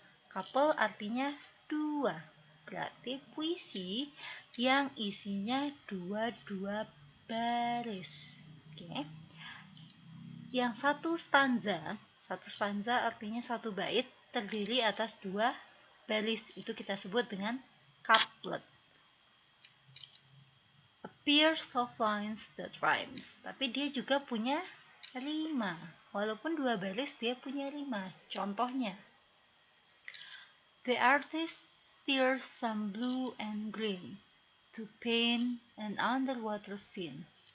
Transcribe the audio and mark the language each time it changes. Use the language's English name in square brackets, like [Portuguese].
[Indonesian] Couple artinya dua. Berarti puisi yang isinya dua-dua baris. Oke. Yang satu stanza artinya satu bait terdiri atas dua baris. Itu kita sebut dengan couplet. [English] A pairs of lines that rhymes. [Indonesian] Tapi dia juga punya rima. Walaupun dua baris, dia punya rima. Contohnya, [English] the artist steers some blue and green to paint an underwater scene.